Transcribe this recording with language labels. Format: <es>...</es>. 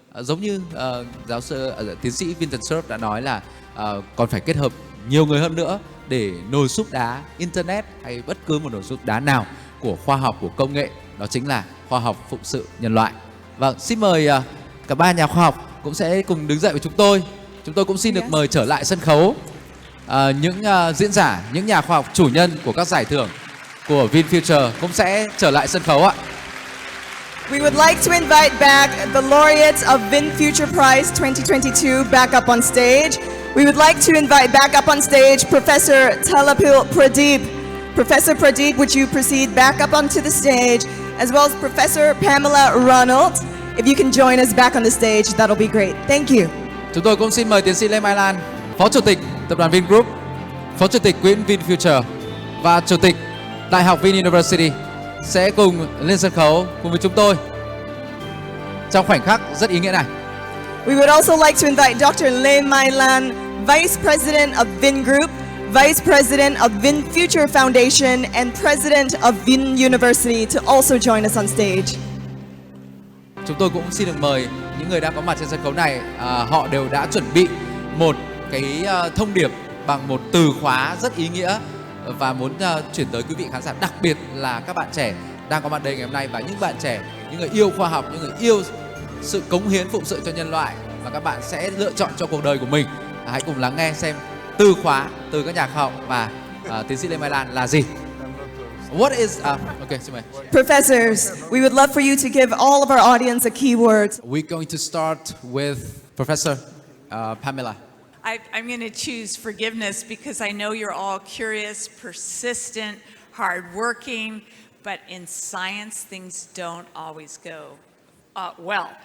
<vi>Giống như giáo sư tiến sĩ VinFuture đã nói là còn phải kết hợp nhiều người hơn nữa để nồi súp đá Internet hay bất cứ một nồi súp đá nào của khoa học, của công nghệ, đó chính là khoa học phụng sự nhân loại. Vâng, xin mời cả ba nhà khoa học cũng sẽ cùng đứng dậy với chúng tôi. Chúng tôi cũng xin được mời trở lại sân khấu những diễn giả, những nhà khoa học chủ nhân của các giải thưởng của VinFuture cũng sẽ trở lại sân khấu ạ.</vi> <en>We would like to invite back the laureates of VinFuture Prize 2022 back up on stage. We would like to invite back up on stage Professor Talapil Pradeep. Professor Pradeep, would you proceed back up onto the stage, as well as Professor Pamela Ronald. If you can join us back on the stage, that'll be great. Thank you.</en> <vi>Chúng tôi cũng xin mời tiến sĩ Lê Mai Lan, Phó Chủ tịch Tập đoàn Vingroup, Phó Chủ tịch Quỹ VinFuture và Chủ tịch Đại học VinUniversity sẽ cùng lên sân khấu cùng với chúng tôi trong khoảnh khắc rất ý nghĩa này.</vi> <en>We would also like to invite Dr. Lê Mai Lan, Vice President of Vingroup, Vice President of VinFuture Foundation, and President of VinUniversity to also join us on stage.</en> <vi>Chúng tôi cũng xin được mời những người đang có mặt trên sân khấu này, họ đều đã chuẩn bị một cái thông điệp bằng một từ khóa rất ý nghĩa và muốn chuyển tới quý vị khán giả, đặc biệt là các bạn trẻ đang có mặt đây ngày hôm nay và những bạn trẻ, những người yêu khoa học, những người yêu sự cống hiến phụng sự cho nhân loại và các bạn sẽ lựa chọn cho cuộc đời của mình. Hãy cùng lắng nghe xem từ khóa từ các nhà khoa học và tiến sĩ Lê Mai Lan là gì.</vi> <en>What is okay,</en> <vi>xin mời.</vi> <en>Professors, we would love for you to give all of our audience a key word. We're going to start with Professor Pamela. I'm going to choose forgiveness because I know you're all curious, persistent, hardworking, but in science, things don't always go well.</en>